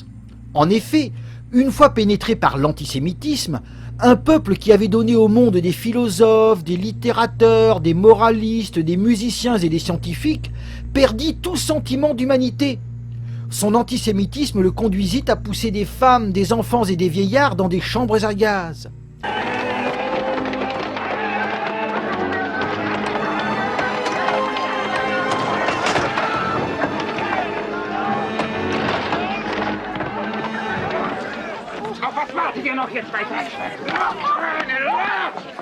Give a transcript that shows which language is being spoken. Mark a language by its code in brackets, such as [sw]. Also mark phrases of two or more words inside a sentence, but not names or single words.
[fr] En effet, une fois pénétré par l'antisémitisme, un peuple qui avait donné au monde des philosophes, des littérateurs, des moralistes, des musiciens et des scientifiques, perdit tout sentiment d'humanité. Son antisémitisme le conduisit à pousser des femmes, des enfants et des vieillards dans des chambres à gaz. [de] Was wartet ihr noch jetzt weiter? Eine Luft!